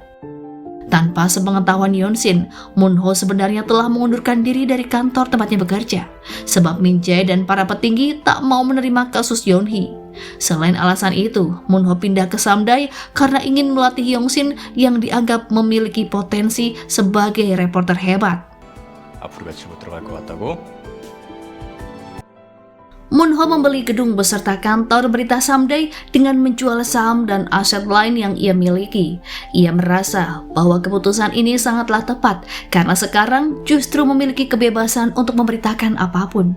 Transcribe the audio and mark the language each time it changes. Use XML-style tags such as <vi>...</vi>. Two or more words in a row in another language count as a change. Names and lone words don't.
<id>Tanpa sepengetahuan Yongsin, Moon-ho sebenarnya telah mengundurkan diri dari kantor tempatnya bekerja, sebab Min Jae dan para petinggi tak mau menerima kasus Yeon-hee. Selain alasan itu, Moon-ho pindah ke Samdae karena ingin melatih Yongsin yang dianggap memiliki potensi sebagai reporter hebat.</id> <ko>앞으로 며칠 못 들어갈 것 같다고?</ko> <id>Moon-ho membeli gedung beserta kantor berita Samdae dengan menjual saham dan aset lain yang ia miliki. Ia merasa bahwa keputusan ini sangatlah tepat karena sekarang justru memiliki kebebasan untuk memberitakan apapun.</id>